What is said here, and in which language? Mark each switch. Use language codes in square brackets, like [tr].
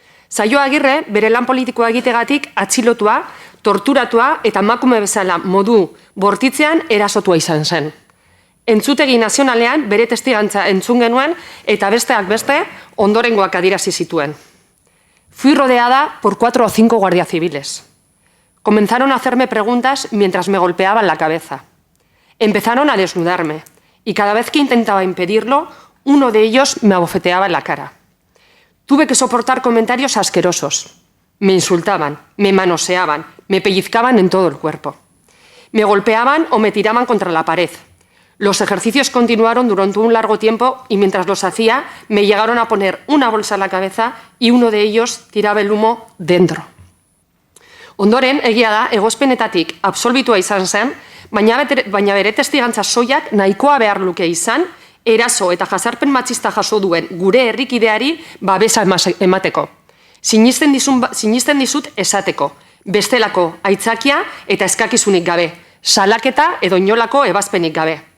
[eu] Saioa Agirre bere lan politikoa egitegatik atxilotua, torturatua eta emakume bezala modu bortitzean erasotua izan zen. Entzutegi nazionalean bere testigantza entzun genuen eta besteak beste ondorengoak adierazi zituen. [es] Fui rodeada por 4 o 5 guardias civiles. Comenzaron a hacerme preguntas mientras me golpeaban la cabeza. Empezaron a desnudarme y cada vez que intentaba impedirlo, uno de ellos me abofeteaba en la cara. Tuve que soportar comentarios asquerosos. Me insultaban, me manoseaban, me pellizcaban en todo el cuerpo. Me golpeaban o me tiraban contra la pared. Los ejercicios continuaron durante un largo tiempo y mientras los hacía me llegaron a poner una bolsa en la cabeza y uno de ellos tiraba el humo dentro. [eu] Ondoren, egia da, egozpenetatik absolbitua izan zen, baina bere testigantza soilak nahikoa behar luke izan, eraso eta jazarpen matxista jaso duen gure herrikideari babesa emateko. Sinisten dizut esateko, bestelako aitzakia eta eskakizunik gabe, salaketa edo inolako ebazpenik gabe.